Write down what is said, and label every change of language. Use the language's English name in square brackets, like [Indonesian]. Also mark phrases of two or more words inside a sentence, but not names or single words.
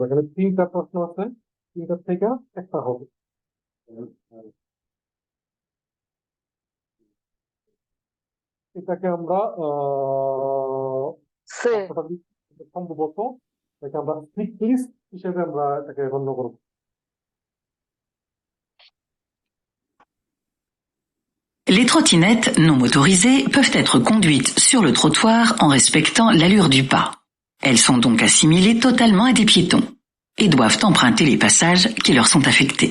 [Bangla] এখানে তিনটা প্রশ্ন আছে, তিনটার থেকে একটা হবে। এটাকে আমরা সম্ভবত এটাকে আমরা সাইক্লিস্ট হিসেবে আমরা এটাকে গণ্য করবো। [French] Les trottinettes non motorisées peuvent être conduites sur le trottoir en respectant l'allure du pas. Elles sont donc assimilées totalement à des piétons et doivent emprunter les passages qui leur sont affectés.